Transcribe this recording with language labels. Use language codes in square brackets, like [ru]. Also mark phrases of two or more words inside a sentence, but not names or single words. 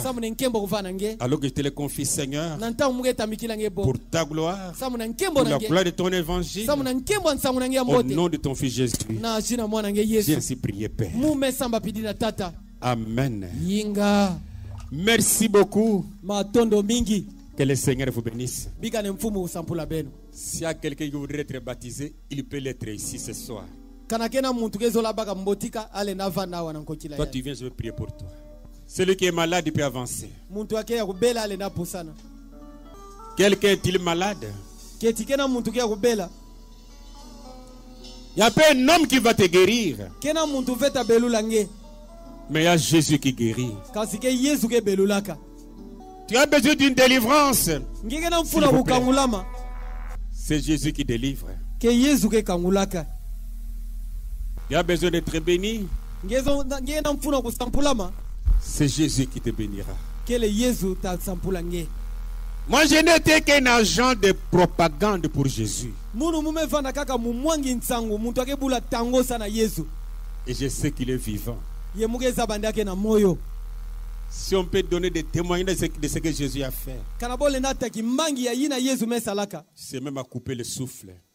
[fr] Alors que je te le confie, Seigneur, pour ta gloire, pour la gloire de ton évangile, au nom de ton fils Jésus. J'ai ainsi prié, Père. Amen. [kg] Yinga. [fr] Merci beaucoup. [ln] Matondo mingi. [fr] Que le Seigneur vous bénisse. [kg] Bika mfumu usampula beno. [fr] S'il y a quelqu'un qui voudrait être baptisé, il peut l'être ici ce soir. [kg] Kana kena muntu kezola baka mbotika ale navana wana nkokila. [fr] Toi tu viens, je vais prier pour toi. Celui qui est malade, il peut avancer. [kg] Muntu ake ya kubela ale napusana. [fr] Quelqu'un est-il malade? [kg] Keti kena muntu ke ya kubela. [fr] Il n'y a pas un homme qui va te guérir. [kg] Kena muntu veta belula nge. [fr] Mais il y a Jésus qui guérit. [kg] Kasi ke Yesu ke belulaka. [fr] Tu as besoin d'une délivrance. [kg] Ngekena mfuna kukangulama. [fr] C'est Jésus qui délivre. [kg] Ke Yesu ke kangulaka. [fr] Tu as besoin d'être béni. [kg] Ngekena mfuna kusampulama. [fr] C'est Jésus qui te bénira. [kg] Ke le Yesu ta sampula nge. [fr] Moi, je n'étais qu'un agent de propagande pour Jésus. Et je sais qu'il est vivant. Si on peut donner des témoignages de ce que Jésus a fait, c'est même à couper le souffle.